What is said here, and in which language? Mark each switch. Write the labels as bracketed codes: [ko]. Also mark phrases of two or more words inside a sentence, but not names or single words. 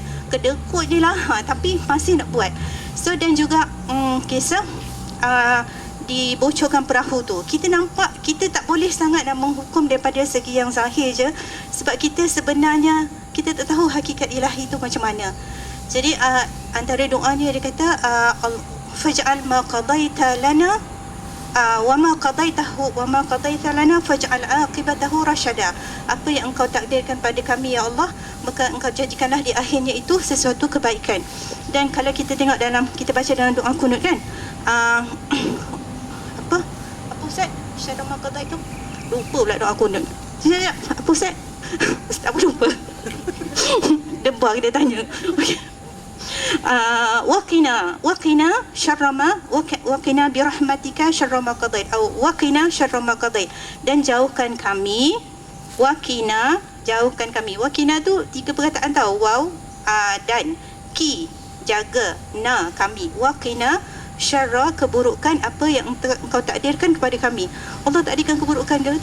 [ms] Kedekut je lah, tapi masih nak buat. So dan juga kisah dibocorkan perahu tu, kita nampak kita tak boleh sangat nak menghukum daripada segi yang zahir je, sebab kita sebenarnya kita tak tahu hakikat ilahi tu macam mana. Jadi antara doanya dia kata [ar] فاجعل ما قضيت لنا وما قضيت لنا فاجعل عاقبته رشدا. [ms] Apa yang engkau takdirkan pada kami ya Allah, maka engkau jadikanlah di akhirnya itu sesuatu kebaikan. Dan kalau kita tengok dalam, kita baca dalam doa kunut kan, apa Ustaz? Syarah maqadah itu lupa pula doa kunut. Apa Ustaz? Ustaz pun lupa. Debar kita tanya. Okey. [ar] وقنا شر ما وقنا برحمتك شر ما قضيت atau وقنا شر ما قضيت, atau waqina syarra ma qadait, [ms] dan jauhkan kami. Waqina, jauhkan kami. Waqina tu tiga perkataan tau, waw, dan ki, jaga, na, kami. [ar] وقنا شر, [ms] keburukan apa yang engkau takdirkan kepada kami. Allah takdirkan keburukan ke?